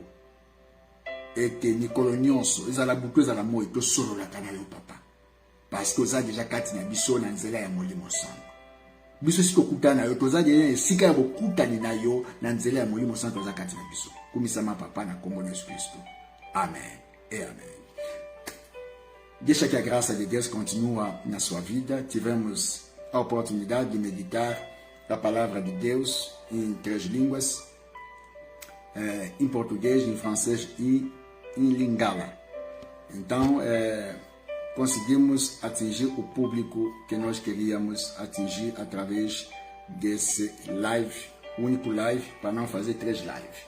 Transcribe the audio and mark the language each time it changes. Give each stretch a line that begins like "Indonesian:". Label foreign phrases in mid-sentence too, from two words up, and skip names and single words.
Lingala: Ete nikolo nyonso ezala butu ezala moi to solola kana yo papa.
French: Parce que
Lingala: oza déjà kati na biso na nzela ya molimo santo. Biso siko kuta na yo toza déjà esika ya bokuta ni na yo na nzela ya molimo santo oza kati na biso. Kumisama papa na kombo na Yesu Kristo.
French: Amen et amen.
Portuguese: Deixa que a graça de Deus continua na sua vida. Tivemos a oportunidade de meditar a palavra de Deus em 3 línguas, em português, em francês e em lingala. Então, conseguimos atingir o público que nós queríamos atingir através desse live, único live, para não fazer 3 lives.